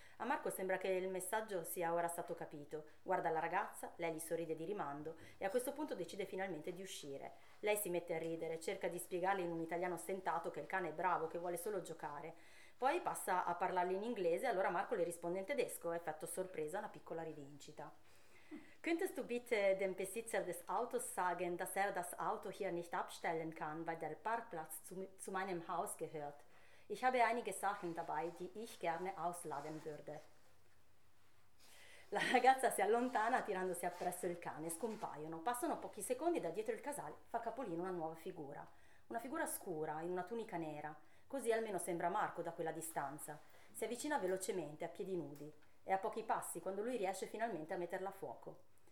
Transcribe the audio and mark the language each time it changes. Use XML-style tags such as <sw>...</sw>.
<it>A Marco sembra che il messaggio sia ora stato capito. Guarda la ragazza, lei gli sorride di rimando e a questo punto decide finalmente di uscire. Lei si mette a ridere, cerca di spiegarle in un italiano stentato che il cane è bravo, che vuole solo giocare. Poi passa a parlargli in inglese, allora Marco le risponde in tedesco, effetto sorpresa, una piccola rivincita.</it> <de>Könntest du bitte dem Besitzer des Autos sagen, dass er das Auto hier nicht abstellen kann, weil der Parkplatz zu meinem Haus gehört? Ich habe einige Sachen dabei, die ich gerne ausladen würde.</de> <it>La ragazza si allontana tirandosi appresso il cane, scompaiono. Passano pochi secondi e da dietro il casale fa capolino una nuova figura. Una figura scura, in una tunica nera. Così almeno sembra Marco da quella distanza. Si avvicina velocemente, a piedi nudi. È a pochi passi quando lui riesce finalmente a metterla a fuoco.</it>